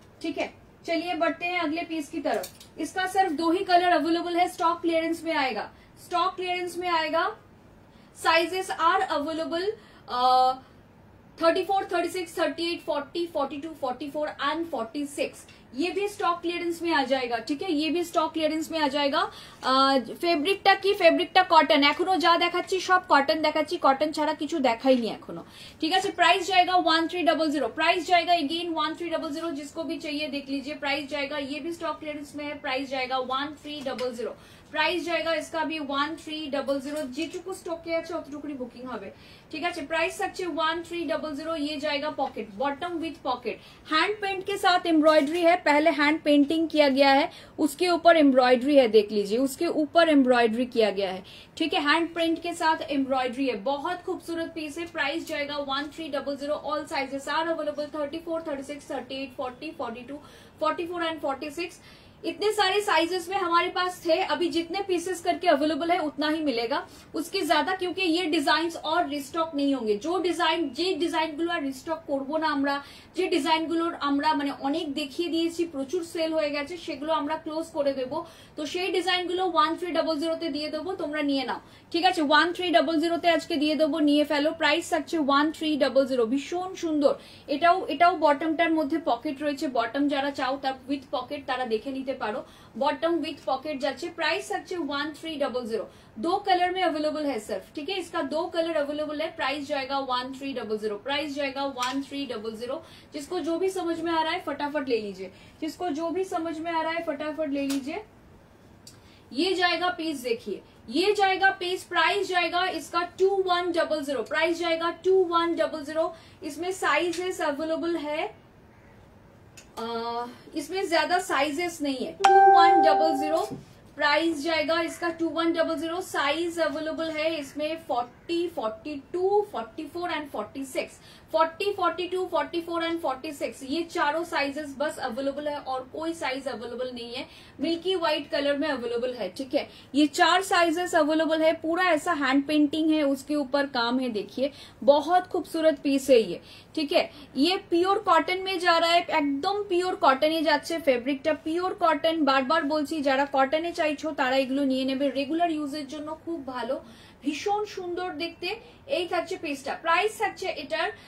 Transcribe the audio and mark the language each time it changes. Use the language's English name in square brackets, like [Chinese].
[Hindi] ठीक है, चलिए बढ़ते हैं अगले पीस की तरफ। इसका सिर्फ 2 ही कलर अवेलेबल है, स्टॉक क्लियरेंस में आएगा, स्टॉक क्लियरेंस में आएगा। [English] Sizes are available 34, 36, 38, 40, 42, 44 and 46। [Hindi] ये भी स्टॉक क्लियरेंस में आ जाएगा। ठीक है, ये भी स्टॉक क्लियरेंस में आ जाएगा। [Bangla] ফেব্রিকটা কি, ফেব্রিকটা কটন। এখনো যা দেখাচ্ছি সব কটন দেখাচ্ছি, কটন ছাড়া কিছু দেখাইনি এখনো। ঠিক আছে, [Hindi] प्राइस जाएगा 1300। प्राइस जाएगा अगेन 1300, जिसको भी चाहिए देख लीजिए। प्राइस जाएगा, ये भी स्टॉक क्लियरेंस में है। प्राइस जाएगा 1300। प्राइस जाएगा इसका भी 1300, [Bangla] যেটুকু স্টকে আছে অতটুকুই বুকিং হবে। ঠিক আছে, प्राइस থাকছে 1300। [Hindi] ये जाएगा pocket, bottom with pocket. Hand paint के साथ एम्ब्रॉयडरी है, पहले हैंड पेंटिंग किया गया है, उसके ऊपर एम्ब्रॉयडरी है, देख लीजिए, उसके ऊपर एम्ब्रॉयडरी किया गया है। ठीक है, हैंड प्रिंट के साथ एम्ब्रॉयडरी है, बहुत खूबसूरत पीस है। प्राइस जाएगा 1300, [English] All sizes are available 34, 36, 38, 40, 42, 44 and 46। [Hindi] इतने सारे साइजेस में हमारे पास थे, अभी जितने पीसेस करके अवेलेबल है उतना ही मिलेगा, उसके ज्यादा, क्योंकि ये डिजाइन और रिस्टॉक नहीं होंगे। [Bangla] जो ডিজাইনগুলো আর রিস্টক করব না আমরা, যে ডিজাইনগুলোর আমরা মানে অনেক দেখিয়ে দিয়েছি, প্রচুর সেল হয়ে গেছে, সেগুলো আমরা ক্লোজ করে দেব। তো সেই ডিজাইনগুলো 1300 তে দিয়ে দেবো, তোমরা নিয়ে নাও। ঠিক আছে, 1300 তে আজকে দিয়ে দেবো, নিয়ে ফেলো। প্রাইস থাকছে 1300, ভীষণ সুন্দর। এটাও বটমটার মধ্যে পকেট রয়েছে, বটম যারা চাও তার উইথ পকেট তারা দেখে নিতে পারো। Bottom with pocket जाচ্ছে। प्राइस থাকছে 1300। [Hindi] 2 कलर में अवेलेबल है सिर्फ। ठीक है, इसका 2 कलर अवेलेबल है। प्राइस जाएगा 1300। प्राइस जाएगा 1300। जिसको जो भी समझ में आ रहा है फटाफट ले लीजिए, जिसको जो भी समझ में आ रहा है फटाफट ले लीजिए। ये जाएगा पीस, देखिए ये जाएगा पीस। प्राइस जाएगा इसका 2100। प्राइस जाएगा 2100। इसमें साइजेस अवेलेबल है, इसमें ज्यादा साइजेस नहीं है। 2100 प्राइस जाएगा इसका 2100। साइज अवेलेबल है इसमें 40, 42, 44 एंड 46। 40, 42, 44 एंड 46 ये चारों साइजेस बस अवेलेबल है, और कोई साइज अवेलेबल नहीं है। मिल्की व्हाइट कलर में अवेलेबल है। ठीक है, ये 4 साइजेस अवेलेबल है। पूरा ऐसा हैंड पेंटिंग है, उसके ऊपर काम है, देखिए बहुत खूबसूरत पीस है ये। ठीक है, ये পিওর কটন में जा रहा है, [Bangla] একদম পিওর কটনে যাচ্ছে। ফেব্রিকটা পিওর কটন, বারবার বলছি যারা কটনে চাইছো তারা এগুলো নিয়ে নেবে, রেগুলার ইউজের জন্য খুব ভালো, ভীষণ সুন্দর দেখতে। এই থাকছে পিসটা। প্রাইস থাকছে এটার